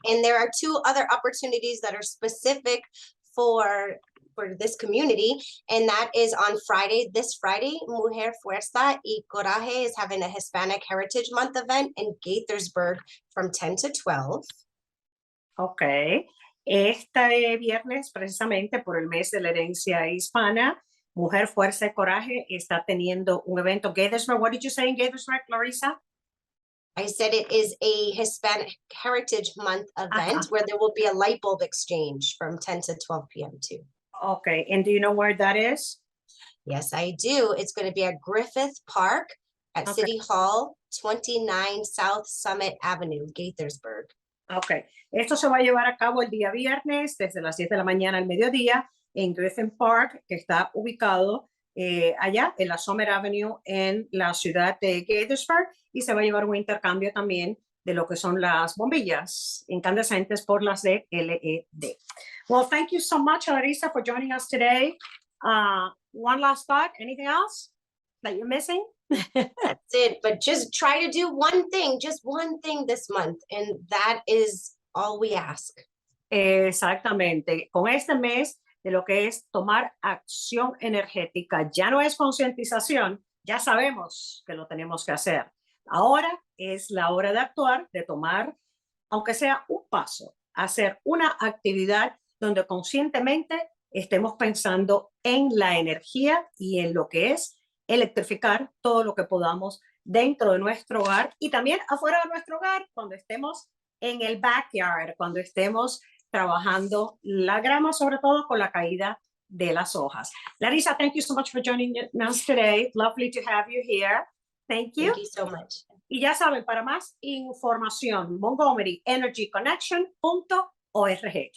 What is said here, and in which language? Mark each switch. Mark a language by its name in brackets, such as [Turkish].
[English] And there are 2 other opportunities that are specific for this community, and that is on Friday. This Friday, Mujer Fuerza y Coraje is having a Hispanic Heritage Month event in Gaithersburg from 10 to 12. Ok. [Spanish] Este viernes, precisamente por el mes de la herencia hispana, Mujer Fuerza y Coraje está teniendo un evento. [English] Gaithersburg, what did you say in Gaithersburg, Larissa? I said it is a Hispanic Heritage Month event where there will be a light bulb exchange from 10 to 12 p.m. too. Okay, and do you know where that is? Yes, I do. It's going to be at Griffith Park at City Hall, 29 South Summit Avenue, Gaithersburg. [Spanish] Okay, esto se va a llevar a cabo el día viernes desde las 10 de la mañana al mediodía en Griffith Park, que está ubicado allá en la Summit Avenue en la ciudad de Gaithersburg, y se va a llevar un intercambio también de lo que son las bombillas incandescentes por las de LED. [English] Well, thank you so much, Larissa, for joining us today. One last thought, anything else that you're missing? That's it, but just try to do just one thing this month, and that is all we ask. [Spanish] Exactamente. Con este mes de lo que es tomar acción energética, ya no es concientización, ya sabemos que lo tenemos que hacer. Ahora es la hora de actuar, de tomar, aunque sea un paso, hacer una actividad donde conscientemente estemos pensando en la energía y en lo que es electrificar todo lo que podamos dentro de nuestro hogar y también afuera de nuestro hogar, cuando estemos en el backyard, cuando estemos trabajando la grama, sobre todo con la caída de las hojas. [English] Larissa, thank you so much for joining us today. Lovely to have you here. Thank you. Thank you so much. [Spanish] Y ya saben, para más información, montgomeryenergyconnection.org.